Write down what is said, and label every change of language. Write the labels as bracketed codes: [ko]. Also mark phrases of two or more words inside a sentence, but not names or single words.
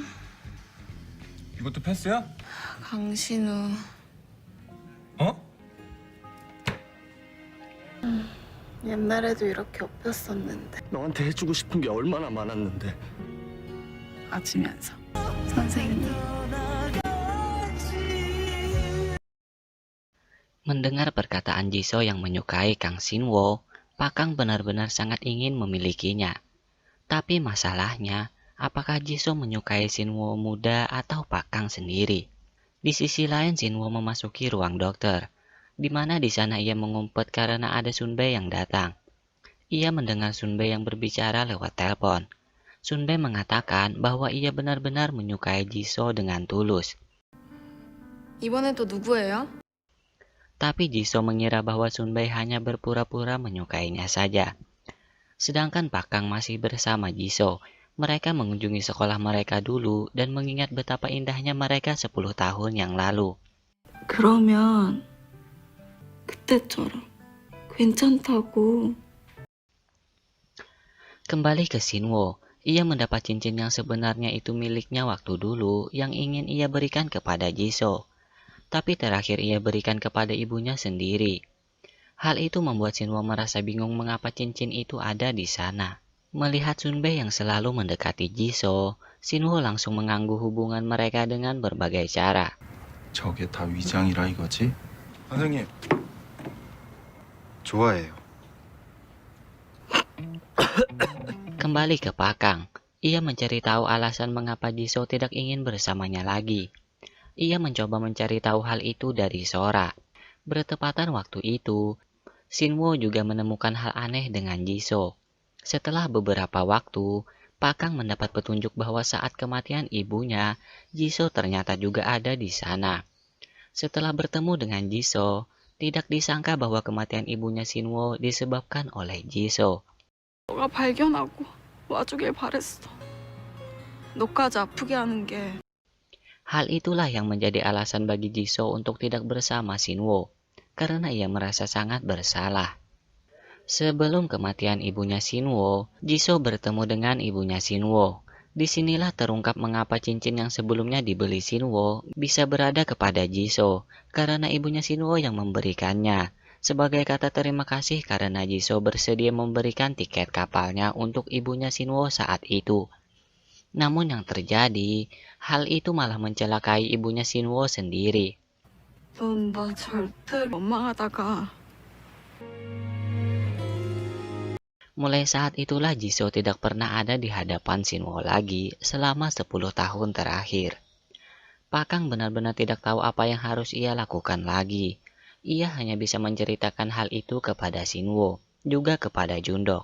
[ko] 이것도 패스야? 강신우. 어? 옛날에도 이렇게 엎였었는데. 너한테 해주고 싶은 게 얼마나 많았는데. 맞으면서 선생님. [id] Mendengar perkataan Jisoo yang menyukai Kang Shinwo, Pakang benar-benar sangat ingin memilikinya. Tapi masalahnya, apakah Jisoo menyukai Shinwo muda atau Pakang sendiri? Di sisi lain, Shinwo memasuki ruang dokter, di mana di sana ia mengumpet karena ada Sunbae yang datang. Ia mendengar Sunbae yang berbicara lewat telepon. Sunbae mengatakan bahwa ia benar-benar menyukai Jisoo dengan tulus. [ko] 이번엔 또 누구예요? [id] Tapi Jisoo mengira bahwa Sunbae hanya berpura-pura menyukainya saja. Sedangkan Pakang masih bersama Jisoo. Mereka mengunjungi sekolah mereka dulu dan mengingat betapa indahnya mereka 10 tahun yang lalu. [ko] 그러면 그때처럼 괜찮다고. [id] Kembali ke Shinwo, ia mendapat cincin yang sebenarnya itu miliknya waktu dulu yang ingin ia berikan kepada Jisoo. Tapi terakhir ia berikan kepada ibunya sendiri. Hal itu membuat Shinwo merasa bingung mengapa cincin itu ada di sana. Melihat Sunbae yang selalu mendekati Jisoo, Shinwo langsung mengganggu hubungan mereka dengan berbagai cara. [ko] 저게 다 위장이라 이거지? 선생님. 좋아해요. [id] Kembali ke Pakang, ia mencari tahu alasan mengapa Jisoo tidak ingin bersamanya lagi. Ia mencoba mencari tahu hal itu dari Sora. Bertepatan waktu itu, Shinwo juga menemukan hal aneh dengan Jisoo. Setelah beberapa waktu, Pakang mendapat petunjuk bahwa saat kematian ibunya, Jisoo ternyata juga ada di sana. Setelah bertemu dengan Jisoo, tidak disangka bahwa kematian ibunya Shinwo disebabkan oleh Jisoo. [ko] 너가 발견하고 와주길 바랬어. 너까지 아프게 하는 게. [id] Hal itulah yang menjadi alasan bagi Jisoo untuk tidak bersama Shinwo, karena ia merasa sangat bersalah. Sebelum kematian ibunya Shinwo, Jisoo bertemu dengan ibunya Shinwo. Disinilah terungkap mengapa cincin yang sebelumnya dibeli Shinwo bisa berada kepada Jisoo, karena ibunya Shinwo yang memberikannya. Sebagai kata terima kasih karena Jisoo bersedia memberikan tiket kapalnya untuk ibunya Shinwo saat itu. Namun yang terjadi, hal itu malah mencelakai ibunya Shinwo sendiri. [ko] 넌 나 절대 원망하다가. [id] Mulai saat itulah Jisoo tidak pernah ada di hadapan Shinwo lagi selama 10 tahun terakhir. Pakang benar-benar tidak tahu apa yang harus ia lakukan lagi. Ia hanya bisa menceritakan hal itu kepada Shinwo, juga kepada Jundok.